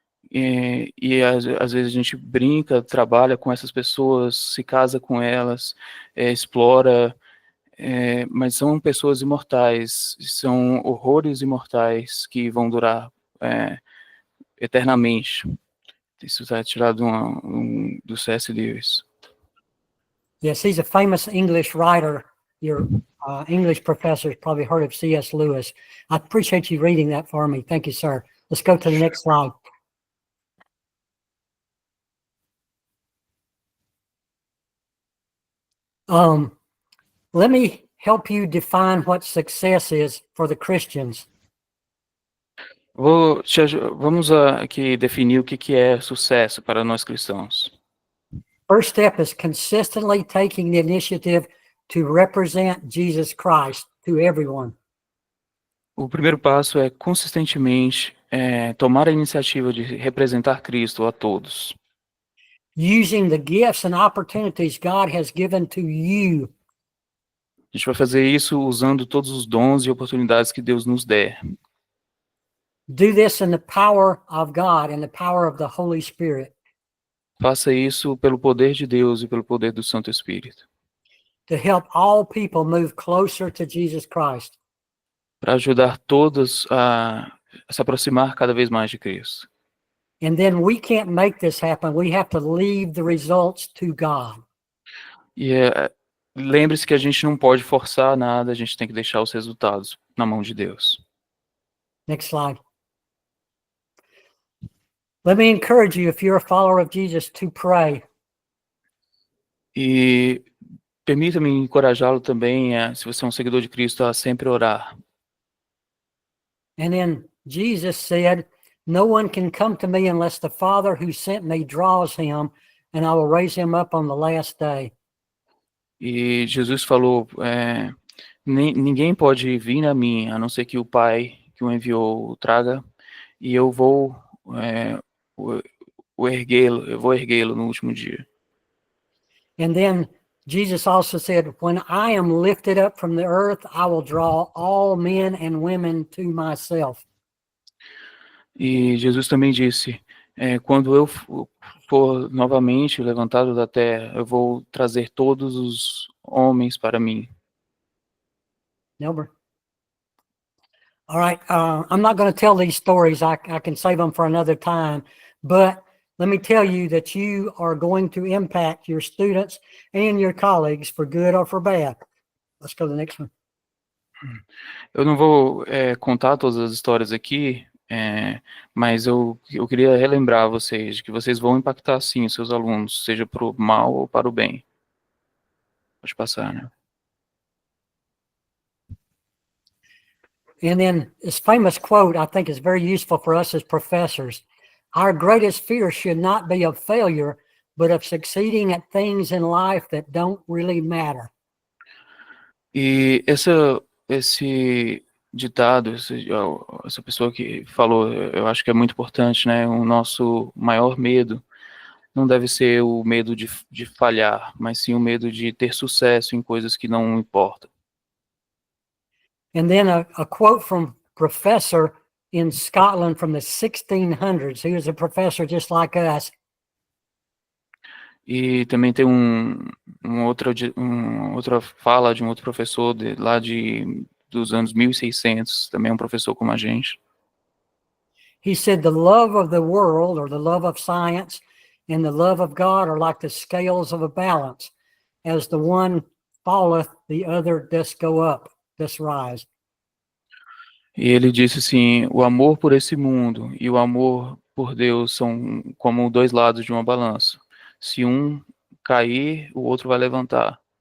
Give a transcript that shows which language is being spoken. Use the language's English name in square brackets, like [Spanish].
[Portuguese] E às vezes a gente brinca, trabalha com essas pessoas, se casa com elas, explora, mas são pessoas imortais, são horrores imortais que vão durar eternamente. Isso está tirado do C.S. Lewis. [English] Yes, he's a famous English writer. Your English professors probably heard of C.S. Lewis. I appreciate you reading that for me. Thank you, sir. Let's go to the next slide. Let me help you define what success is for the Christians. [Portuguese] Vamos aqui definir o que é sucesso para nós cristãos. [English] First step is consistently taking the initiative to represent Jesus Christ to everyone. [Portuguese] O primeiro passo é consistentemente tomar a iniciativa de representar Cristo a todos. [English] Using the gifts and opportunities God has given to you. [Portuguese] A gente vai fazer isso usando todos os dons e oportunidades que Deus nos der. [English] Do this in the power of God and the power of the Holy Spirit. [Portuguese] Faça isso pelo poder de Deus e pelo poder do Santo Espírito. [English] To help all people move closer to Jesus Christ. [Portuguese] Para ajudar todos a se aproximar cada vez mais de Cristo. [English] And then we can't make this happen. We have to leave the results to God. [Portuguese] E lembre-se que a gente não pode forçar nada, a gente tem que deixar os resultados na mão de Deus. [English] Next slide. Let me encourage you, if you're a follower of Jesus, to pray. [Portuguese] E permita-me encorajá-lo também, se você é um seguidor de Cristo, a sempre orar. [English] And then Jesus said, no one can come to me unless the Father who sent me draws him, and I will raise him up on the last day. [Portuguese] E Jesus falou, ninguém pode vir a mim, a não ser que o Pai que o enviou o traga, e eu vou erguê-lo no último dia. [English] And then Jesus also said, when I am lifted up from the earth, I will draw all men and women to myself. [Portuguese] E Jesus também disse, quando eu for novamente levantado da terra, eu vou trazer todos os homens para mim. Nelber. [English] All right, I'm not going to tell these stories. I can save them for another time, but let me tell you that you are going to impact your students and your colleagues for good or for bad. Let's go to the next one. [Portuguese] Eu não vou contar todas as histórias aqui, mas eu queria relembrar vocês de que vocês vão impactar sim os seus alunos, seja para o mal ou para o bem. Pode passar, né? [English] And then this famous quote, I think, is very useful for us as professors. Our greatest fear should not be of failure, but of succeeding at things in life that don't really matter. [Portuguese] E esse ditado, essa pessoa que falou, eu acho que é muito importante, né? O nosso maior medo não deve ser o medo de falhar, mas sim o medo de ter sucesso em coisas que não importam. [English] And then a quote from professor in Scotland from the 1600s. He was a professor just like us. [Portuguese] E também tem outra fala de um outro professor dos anos 1600, também um professor como a gente. [English] He said, the love of the world, or the love of science, and the love of God are like the scales of a balance. As the one falleth, the other does go up, does rise. [Portuguese] E ele disse assim: o amor por esse mundo e o amor por Deus são como dois lados de uma balança. Se um cair, o outro vai levantar.